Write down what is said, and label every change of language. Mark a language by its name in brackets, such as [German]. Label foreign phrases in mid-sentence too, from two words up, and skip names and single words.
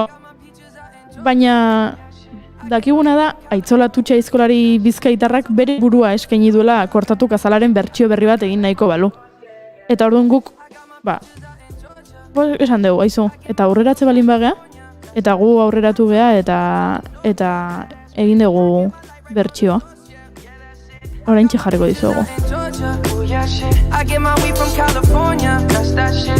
[Basque] Baina dakiguna da, Aitzola Tutxa aizkolari bizkaitarrak bere burua eskaini duela kortatu kazalaren bertsio berri bat egin nahiko balu. Eta orduan guk, esan dugu, aizu, eta aurreratze balin bagea, eta gu aurreratu gea eta egin dugu bertsioa. Oraintxe jarriko dizuegu. [English] I get my weed from California, that's that shit.